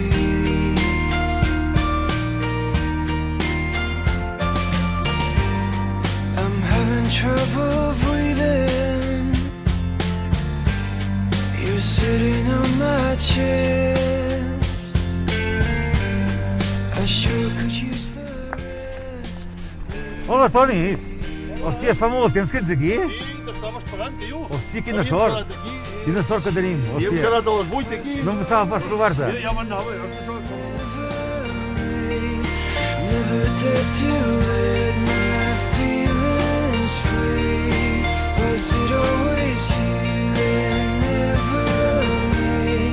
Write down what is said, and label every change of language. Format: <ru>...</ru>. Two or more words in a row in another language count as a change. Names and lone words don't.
<en>I'm having trouble breathing. You're sitting on my chest. I sure could use the rest.</en> <ca>Hola, Toni! Hòstia, fa molt temps que ets aquí? Sí, t'estava esperant, tio. Hòstia, quina sort! Quina sort que tenim, Havíem hòstia. quedat a les 8 aquí. No em passava pas trobar-te. Mira, ja m'anava,</ca> <en>Never did to let my feelings free. Was it always you and never me?</en>